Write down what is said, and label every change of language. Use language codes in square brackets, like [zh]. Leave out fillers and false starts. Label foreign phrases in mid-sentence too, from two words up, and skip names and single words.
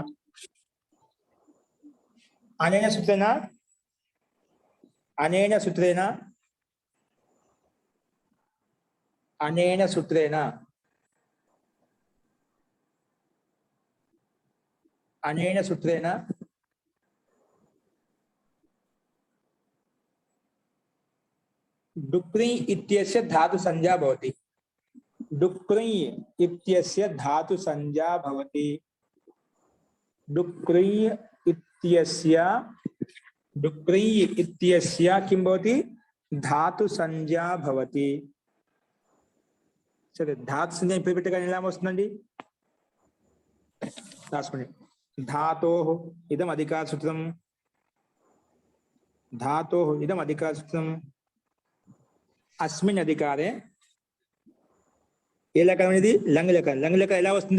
[sa] అనేన సూత్రేణ, అనేన సూత్రేణ, అనేన సూత్రేణ, అనేన సూత్రేణ डुक्री इत्यस्य धातु संज्ञा भवति. डुक्री इत्यस्य धातु संज्ञा भवति. डुक्री इत्यस्य किं भवति? धातु संज्ञा भवति. [te] సరే, ధాతు సంజ్ఞ ఇప్పుడు పెట్టగానే ఎలా వస్తుందండి రాసుకోండి. [sa] ధాతోః ఇదం అధికార సూత్రం, ధాతోః ఇదం అధికార సూత్రం. అస్మిన్ అధికారే [te] ఏ లకారం ఇది? లంగ్ లకారం. లంగ్ లకారం ఎలా వస్తుంది?